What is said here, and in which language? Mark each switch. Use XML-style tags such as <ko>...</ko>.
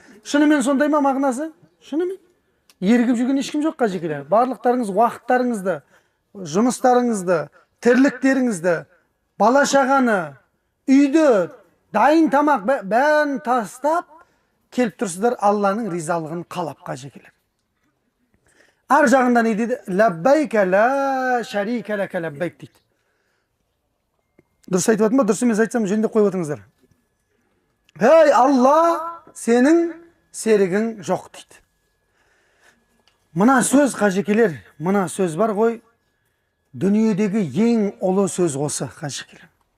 <kk>Шынымен сондай ма мағынасы? Шынымен. Ергіп жүрген ешкім жоқ, қажекелер. Барлықтарыңыз уақыттарыңызды, жұмыстарыңызды, тірліктеріңізді, бала-шағаны, үйді, дайын тамақ бәрін тастап келіп тұрсыздар Алланың ризалығын қалап, қажекелер. Ар жағында не дейді?</kk> <ar>Лаббайка ла шарика лака лаббайк</ar> <kk>дейді. Дұрыс айтып отырмын ба? Дұрыс емес айтсам жөндеп қойып отырыңыздар. Ей Алла, сенің серігің жоқ дейді. Мына сөз, қажекелер, мына сөз бар ғой, дүниедегі ең ұлы сөз осы, қажекелер.</kk>